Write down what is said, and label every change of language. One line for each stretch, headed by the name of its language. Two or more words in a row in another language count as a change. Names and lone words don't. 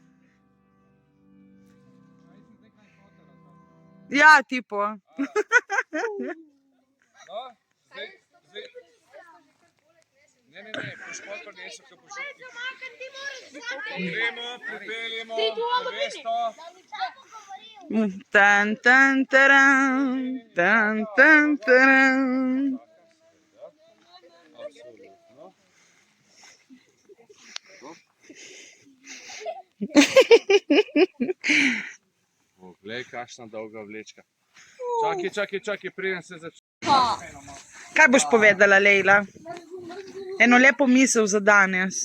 Slovenian: Ja, tipo. No, zdaj... Ne, boš pa prinesel, ko boš šel. Gremo, pripeljemo, nevesto. Tan, tan, taran, tan, tan, taran. Glej, kakšna dolga vlečka. Čakaj, preden se začne. Kaj boš povedala, Lejla? Eno lepo misel za danes.